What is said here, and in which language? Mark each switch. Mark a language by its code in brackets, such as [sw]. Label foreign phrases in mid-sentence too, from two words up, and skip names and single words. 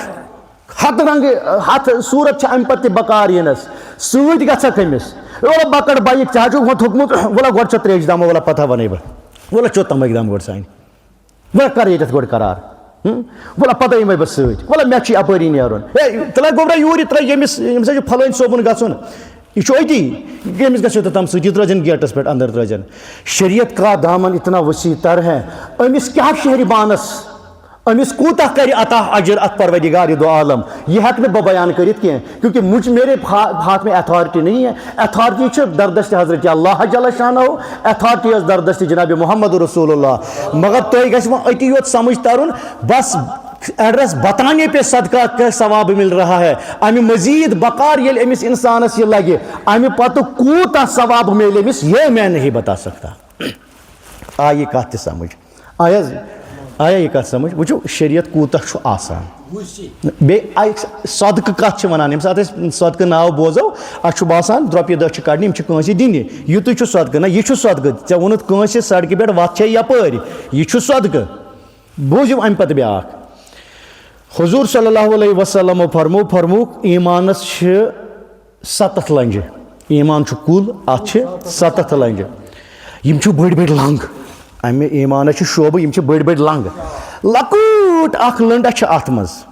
[ks] ہتھ رنٛگہٕ ہتھ صوٗرت چھِ اَمہِ پَتہٕ تہِ بکار یِنَس سۭتۍ گژھکھ أمِس وَلہٕ بکڑ بایِک ژےٚ حظ چھُکھ وۄنۍ تھوٚکمُت وَلہٕ گۄڈٕ چھِ ترٛیش دامہ وَلہٕ پتہ وَنَے بہٕ وَلہٕ چوٚد تَمٕکۍ دام گۄڈٕ سانہِ وَلہٕ کَر ییٚتٮ۪تھ گۄڈٕ قرار وَلہٕ پَتہٕ یِمَے بہٕ سۭتۍ وَلہٕ مےٚ چھُ یَپٲری نیرُن ہے تِلے گوٚبرا یوٗرۍ یہِ ترٛٲے ییٚمِس ہسا چھُ پھلٲنۍ صٲبُن گژھُن یہِ چھُ أتی ییٚمِس گژھِ توٚتام سۭتۍ یہِ ترٛٲوزٮ۪ن گیٹَس پٮ۪ٹھ اَندَر ترٛٲوزٮ۪ن [ur] شریعت کا دامن اتنا وسیع تر ہے [ks] أمِس کیٛاہ شہرِبانَس أمِس کوٗتاہ کَرِ عطا اجر اَتھ پروردگار دو عالم یہِ ہٮ۪کہٕ نہٕ بہٕ بیان کٔرِتھ کینٛہہ [ur] کیونکہ میرے ہاتھ میں اتھارٹی نہیں ہے [ks] اتھارٹی چھِ دردست حضرت [ar] اللہ جل شانہ [ks] اتھارٹی ٲس دردست جناب [ar] محمد رسول اللہ [ks] مگر تۄہہِ گژھِ وۄنۍ أتی یوت سمجھ ترُن بس [ur] ایڈرس بتانے پہ صدقہ کا ثواب مل رہا ہے [ks] امہِ مزید بکار ییٚلہِ أمِس اِنسانس یہِ لگہِ امہِ پتہٕ کوٗتاہ ثواب میلہِ أمِس [ur] یہ میں نہیں بتا سکتا [ks] آیہِ کتھ تہِ سمجھ آیا یہِ کتھ سمجھ وٕچھو شریعت کوٗتاہ چھُ آسان بیٚیہِ صدقہٕ کتھ چھِ ونان ییٚمہِ ساتہٕ أسۍ صدقہٕ ناو بوزو اَسہِ چھُ باسان رۄپیہِ دہ چھِ کڑنہِ یِم چھِ کٲنٛسہِ دِنہِ یِتُے چھُ صدقہٕ نہ یہِ چھُ صدقہٕ ژےٚ ووٚنُتھ کٲنٛسہِ سڑکہِ پٮ۪ٹھ وَتھ چھے یپٲرۍ یہِ چھُ صدقہٕ بوٗزِو امہِ پتہٕ بیٛاکھ حضوٗر [ar] صلی اللہ علیہ وسلمو [ks] فرمووُکھ ایٖمانس چھِ 7 لنجہِ ایٖمان چھُ کُل اتھ چھِ 7 لنجہِ یِم چھِ بٔڑۍ بٔڑۍ لنٛگ امہِ ایٖمانس چھِ شوبہٕ یِم چھِ بٔڑۍ بٔڑۍ لنٛگ لۄکٕٹ اکھ لٔنٛڈا چھِ اتھ منٛز